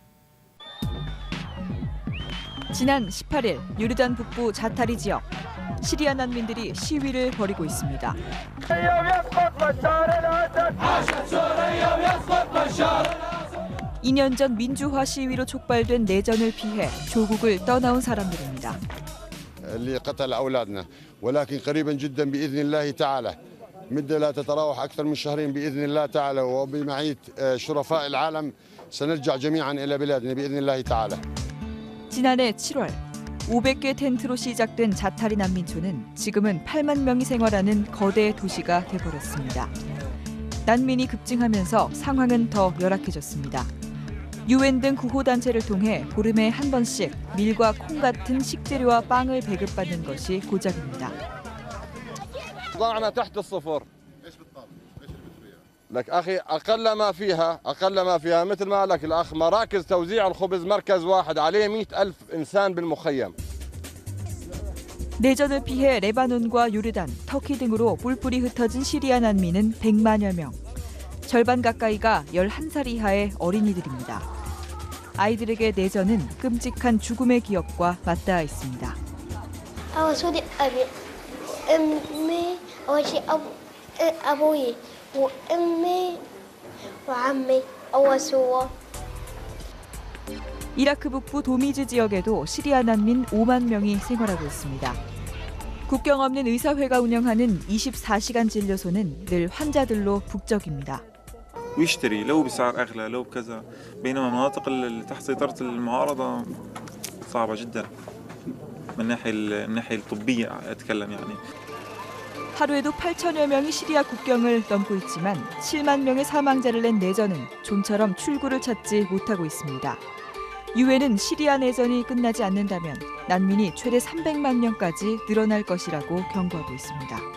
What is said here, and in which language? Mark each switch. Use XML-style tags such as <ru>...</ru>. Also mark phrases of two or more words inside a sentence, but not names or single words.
<ko>지난 18일 요르단 북부 자타리 지역. 시리아 난민들이 시위를 벌이고 있습니다. 2년 전 민주화 시위로 촉발된 내전을 피해 조국을 떠나온 사람들입니다.</ko> <ar>اللي قتل أولادنا ولكن قريبا جدا بإذن الله تعالى مدة لا تتراوح أكثر من شهرين بإذن الله تعالى وبمعية شرفاء العالم سنرجع جميعا إلى بلادنا بإذن الله تعالى.</ar> <ko>지난해 7월 500개 텐트로 시작된 자타리 난민촌은 지금은 8만 명이 생활하는 거대 도시가 돼버렸습니다. 난민이 급증하면서 상황은 더 열악해졌습니다. 유엔 등 구호단체를 통해 보름에 한 번씩 밀과 콩 같은 식재료와 빵을 배급받는 것이 고작입니다.</ko> <ar>ضعنا تحت الصفر. لك أخي أقل ما فيها مثل ما لك الأخ مراكز توزيع الخبز مركز واحد عليه 100,000 إنسان بالمخيم.</ar> <ko>내전을 피해 레바논과 요르단, 터키 등으로 뿔뿔이 흩어진 시리아 난민은 100만여 명. 절반 가까이가 11살 이하의 어린이들입니다. 아이들에게 내전은 끔찍한 죽음의 기억과 맞닿아 있습니다. 이라크 북부 도미즈 지역에도 시리아 난민 5만 명이 생활하고 있습니다. 국경 없는 의사회가 운영하는 24시간 진료소는 늘 환자들로 북적입니다.</ko> <ar>ويشتري لو بسعر أغلى لو بكذا بينما المناطق اللي تحت سيطرة المعارضة صعبة جدا من الناحية الطبية أتكلم يعني.</ar> <ko>하루에도 8천여 명이 시리아 국경을 넘고 있지만 7만 명의 사망자를 낸 내전은 좀처럼 출구를 찾지 못하고 있습니다. 유엔은 시리아 내전이 끝나지 않는다면 난민이 최대 300만 명까지 늘어날 것이라고 경고하고 있습니다.</ko>